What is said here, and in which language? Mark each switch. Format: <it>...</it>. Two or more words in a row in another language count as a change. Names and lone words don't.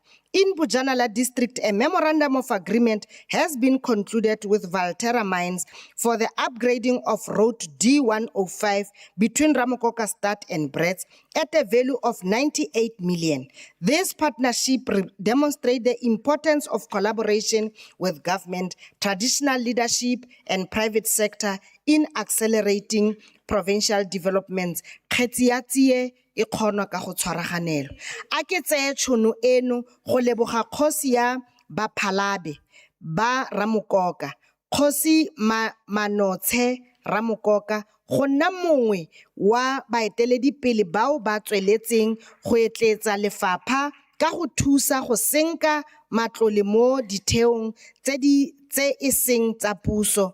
<en>In Bujanala district, a memorandum of agreement has been concluded with Valterra Mines for the upgrading of road D105 between Ramokoka Stad and Bretts at a value of 98 million. This partnership demonstrates the importance of collaboration with government, traditional leadership, and private sector in accelerating provincial developments.</en> <tn>E kgonwa ka go tshwaraganelwa. A ke tseye tšhono eno go leboga kgosi ya Baphalabe ba Ramokoka, kgosi Manotshe Ramokoka, go nna mongwe wa baeteledipele bao ba tsweletseng go etletsa lefapha ka go thusa go senka matlole mo ditheong tse e seng tsa puso.</tn>